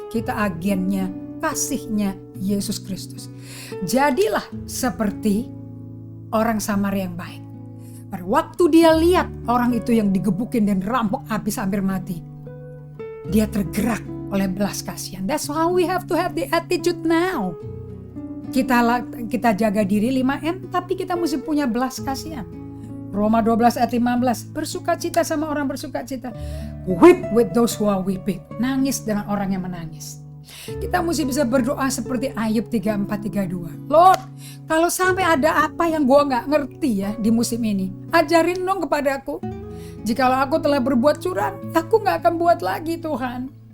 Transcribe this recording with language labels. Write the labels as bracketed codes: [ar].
[id] Kita agennya, kasihnya Yesus Kristus. Jadilah seperti orang Samaria yang baik. Pada waktu dia lihat orang itu yang digebukin dan rampok habis hampir mati, dia tergerak oleh belas kasihan. That's how we have to have the attitude now. Kita jaga diri 5M, tapi kita mesti punya belas kasihan. Roma 12 ayat 15, bersukacita sama orang bersukacita. [en] Weep with those who are weeping. [id] Nangis dengan orang yang menangis. Kita mesti bisa berdoa seperti Ayub 34:32. Lord, kalau sampai ada apa yang gue gak ngerti ya di musim ini, ajarin dong kepadaku. Jikalau aku telah berbuat curang, aku gak akan buat lagi Tuhan.